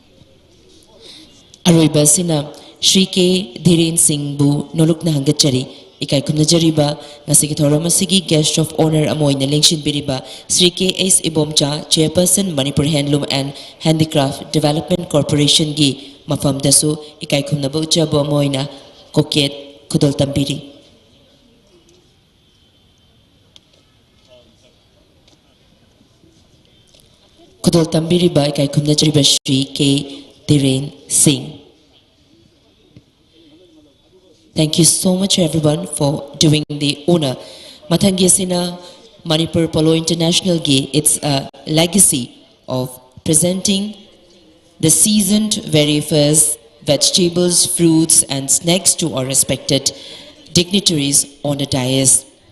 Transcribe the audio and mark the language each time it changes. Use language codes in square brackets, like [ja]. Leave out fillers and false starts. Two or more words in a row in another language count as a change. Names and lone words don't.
[mni] Aroy Basina, Shri K. Dhiren Singh Bu, Nolok na Hangachari, ikai kumnajariba ngasigi thoramasigi [en] guest of honor [mni] amoina lengshin biriba Sri K.S. Ibomcha Chairperson Manipur Handloom and Handicraft Development Corporation gi mafam dasu ikai kumnaba uchabo amoina koket kudol tambiri kudol tambiriba ikai kumnajariba Sri K. Dhiren Singh. [en] Thank you so much everyone for doing the honor. [mni] Mathangi sina Manipur Polo International gi, [en] it's a legacy of presenting the seasoned very first vegetables, fruits and snacks to our respected dignitaries on the dais.